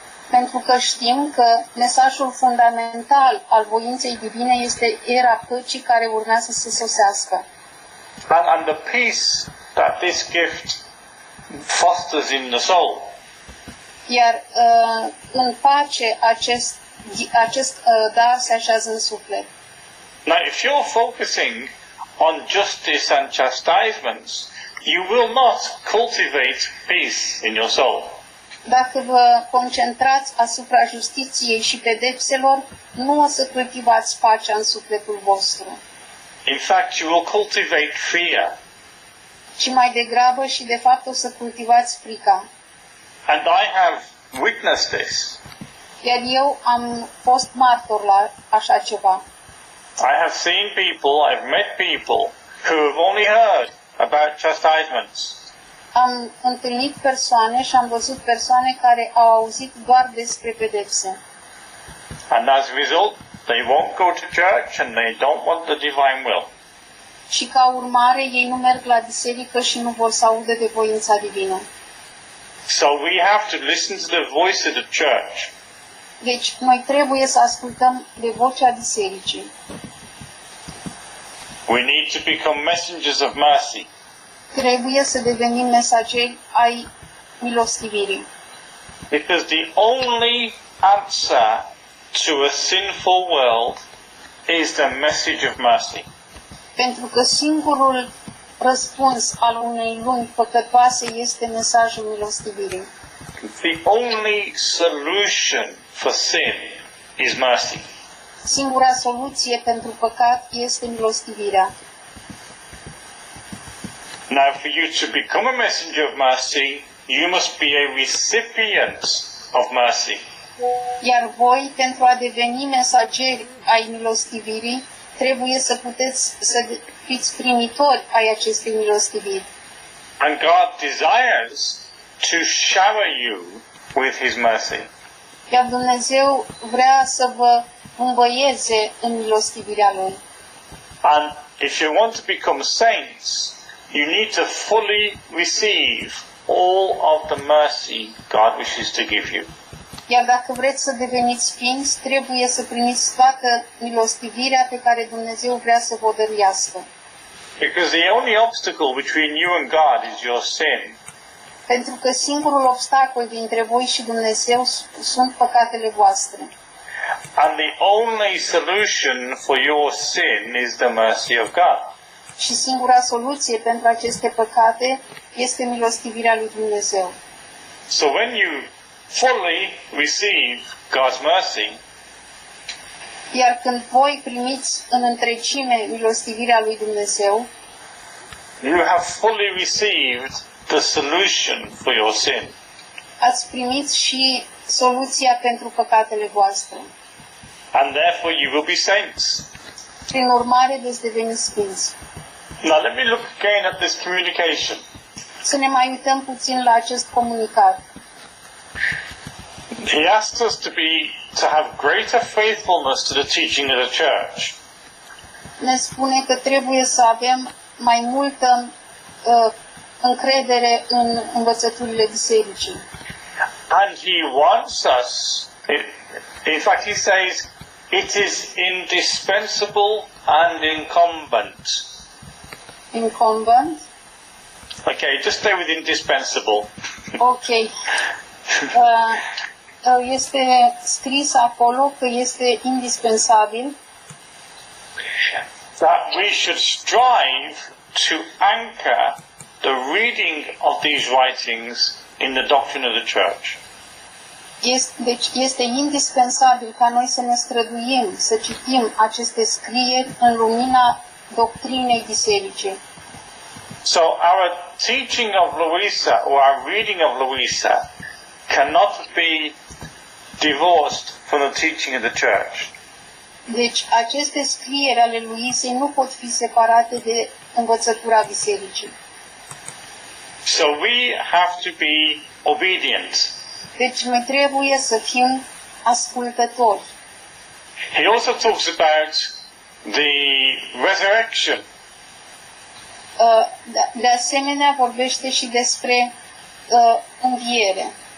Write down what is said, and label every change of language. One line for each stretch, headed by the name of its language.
Romanian: Pentru că știm că mesajul fundamental al voinței divine este era păcii care urmează să sosească.
English: And the peace that this gift fosters in the soul.
Romanian: Iar în pace acest dar se așează în suflet.
English: Now, if you're focusing on justice and chastisements, you will not cultivate peace in your soul.
Romanian: Dacă vă concentrați asupra justiției și pedepselor, nu o să cultivați pacea în sufletul vostru.
English: In fact, you will cultivate fear.
Romanian: Ci mai degrabă și de fapt o să cultivați frica.
English: And I have witnessed this.
Romanian: Iar eu am fost martor la așa ceva.
English: I have seen people, I've met people who have only heard about chastisements.
Romanian: Am întâlnit persoane și am văzut persoane care au auzit doar despre pedepse.
English: And as a result, they won't go to church and they don't want the divine will.
Romanian: Și ca urmare, ei nu merg la biserică și nu vor să audă de voința divină.
English: So we have to listen to the voice of the church.
Romanian: Deci, noi trebuie să ascultăm de vocea bisericii.
English: We need to become messengers of mercy.
Romanian: Trebuie să devenim mesageri ai milostivirii.
English: Because the only answer to a sinful world is the message of mercy.
Romanian: Pentru că singurul răspuns al unei lumi păcătoase este mesajul milostivirii.
English: The only solution for sin is mercy.
Romanian: Singura soluție pentru păcat este milostivirea.
English: Now, for you to become a messenger of mercy, you must be a recipient of mercy.
Romanian: Iar voi, pentru a deveni mesageri ai milostivirii, trebuie să puteți să fiți primitori ai acestei milostiviri.
English: And God desires to shower you with His mercy.
Romanian: Iar Dumnezeu vrea să vă îmbăieze în milostivirea Lui.
English: And if you want to become saints, you need to fully receive all of the mercy God wishes to give you.
Romanian: Iar dacă vreți să deveniți sfinți, trebuie să primiți toată milostivirea pe care Dumnezeu vrea să vă dăruiască.
English: Because the only obstacle between you and God is your sin.
Romanian: Pentru că singurul obstacol dintre voi și Dumnezeu sunt păcatele voastre.
English: And the only solution for your sin is the mercy of God.
Romanian: Și singura soluție pentru aceste păcate este milostivirea lui Dumnezeu.
English: So when you fully receive God's mercy,
Romanian: Iar când voi primiți în întregime milostivirea lui Dumnezeu,
English: you have fully received the solution for your sin.
Romanian: ați primit și soluția pentru păcatele voastre.
English: And therefore you will be saints.
Romanian: Prin urmare, veți deveni sfinți.
English: Now let me look again at this communication.
Romanian: Să ne mai uităm puțin la acest comunicat.
English: He asks us to have greater faithfulness to the teaching of the church.
Romanian: Ne spune că trebuie să avem mai multă încredere în învățăturile bisericii.
English: And he wants us, in fact he says, it is indispensable and incumbent. Incumbent? Okay, just stay with indispensable. Ok.
Romanian: Este scris acolo că este indispensabil
English: That we should strive to anchor the reading of these writings in the doctrine of the church.
Romanian: Deci este indispensabil ca noi să ne străduim, să citim aceste scrieri în lumina doctrinei bisericii.
English: So our teaching of Louisa, or our reading of Louisa, cannot be divorced from the teaching of the church.
Romanian: Deci aceste scrieri ale lui Isei nu pot fi separate de învățătura bisericii.
English: So we have to be obedient.
Romanian: Deci noi trebuie să fim ascultători.
English: He also talks about the resurrection.
Romanian: De asemenea vorbește și despre înviere.